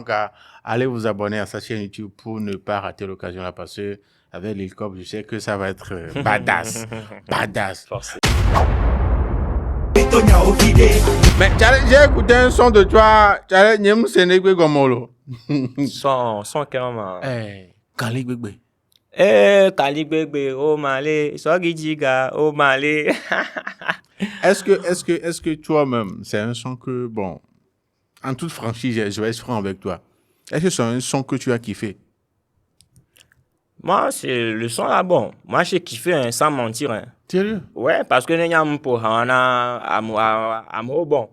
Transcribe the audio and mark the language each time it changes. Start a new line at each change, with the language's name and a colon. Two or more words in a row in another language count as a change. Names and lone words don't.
French: Donc, allez vous abonner à sa chaîne YouTube pour ne pas rater l'occasion là, parce que avec Lil Cop, je sais que ça va être badass. Forcément. Mais j'ai écouté un son de toi. Son carrément. Kali Gbegbe. Kaligbegbe, oh malé, Sogijiga, oh malé. Est-ce que toi-même, c'est un son que, bon, en toute franchise, je vais être franc avec toi. Est-ce que c'est un son que tu as kiffé? Moi, c'est le son là, bon. Moi, j'ai kiffé, hein, sans mentir. Hein. Sérieux? Ouais, parce que nous avons pour bon.